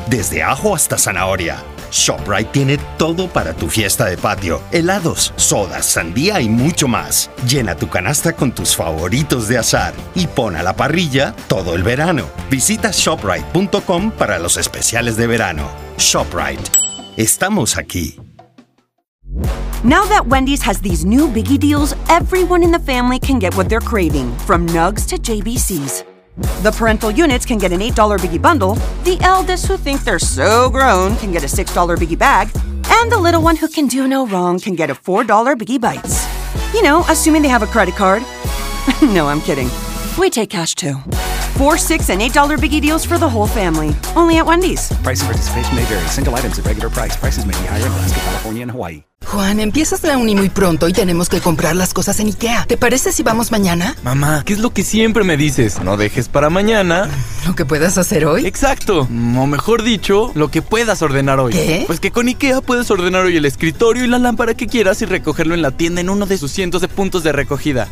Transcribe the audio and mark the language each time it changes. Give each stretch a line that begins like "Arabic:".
Spanish: Desde ajo hasta zanahoria. ShopRite tiene todo para tu fiesta de patio. Helados, sodas, sandía y mucho más. Llena tu canasta con tus favoritos de azar y pon a la parrilla todo el verano. Visita ShopRite.com para los especiales de verano. ShopRite. Estamos aquí.
English: Now that Wendy's has these new biggie deals, everyone in the family can get what they're craving, from Nugs to JBCs. The parental units can get an $8 biggie bundle, the eldest who think they're so grown can get a $6 biggie bag, and the little one who can do no wrong can get a $4 biggie bites. You know, assuming they have a credit card. No, I'm kidding. We take cash too. $4, $6, and $8 biggie deals for the whole family. Only at Wendy's. Price and participation may vary. Single items at regular price. Prices may be higher in Alaska, California, and Hawaii.
Spanish: Juan, empiezas la uni muy pronto y tenemos que comprar las cosas en IKEA. ¿Te parece si vamos mañana? Mamá, ¿qué es lo que siempre me dices? No dejes para mañana. ¿Lo que puedas hacer hoy? Exacto. O mejor dicho, lo que puedas ordenar hoy. ¿Qué? Pues que con IKEA puedes ordenar hoy el escritorio y la lámpara que quieras y recogerlo en la tienda en uno de sus cientos de puntos de recogida.